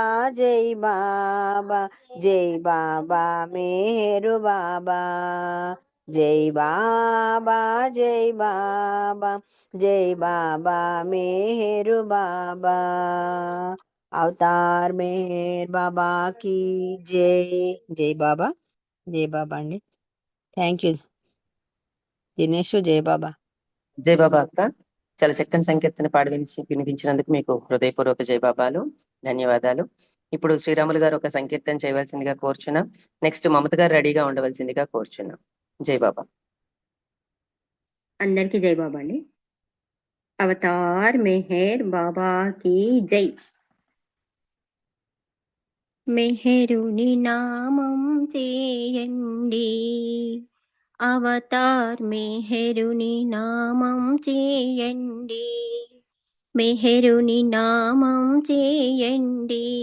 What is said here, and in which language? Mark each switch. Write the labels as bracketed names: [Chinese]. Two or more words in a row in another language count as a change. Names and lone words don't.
[Hindi] जय बाबा जय बाबा मेहर बाबा जय बाबा जय बाबा जय बाबा मेहर बाबा अवतार मेहर बाबा की जय जय बाबा అండి [English] thank you [Hindi] దినేష్ जय बाबा जय बाबा [Telugu] అక్క, చాలా చక్కని సంకీర్తన పాడి వినిపించినందుకు మీకు హృదయపూర్వక జై బాబాలు, ధన్యవాదాలు. ఇప్పుడు శ్రీరాములు గారు ఒక సంకీర్తన చేయవలసిందిగా కోరుచున్నాం. నెక్స్ట్ మమత గారు రెడీగా ఉండవలసిందిగా కోరుచున్నాం. [Hindi] जय बाबा. [Telugu] అందరికీ [Hindi] जय बाबा [Telugu] అండి. [Hindi] अवतार मेहर बाबा की जय. [Telugu] మెహరుని నామం చేయండి, అవతార్ మెహరుని నామం చేయండి, మెహరుని నామం చేయండి,